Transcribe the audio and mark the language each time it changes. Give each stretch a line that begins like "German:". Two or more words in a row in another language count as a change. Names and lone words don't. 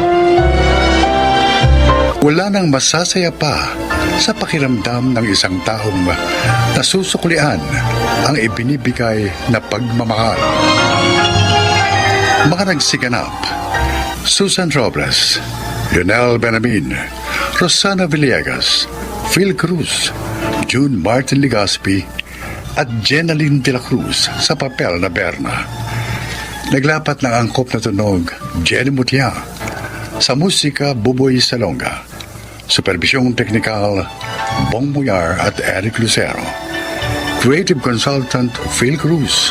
Filipino: Wala nang masasaya pa sa pakiramdam ng isang taong nasusuklian ang ibinibigay na pagmamahal. Mga nagsiganap: Susan Robles, Lionel Benamin, Rosana Villegas, Phil Cruz, June Martin Legaspi, at Jenaline de la Cruz sa papel na Berna. Naglapat ng angkop na tunog, Jenny Mutia. Sa musika, Buboy Salonga. Supervisyong teknikal, Bong Muyar at Eric Lucero.
English: Creative Consultant, Phil Cruz.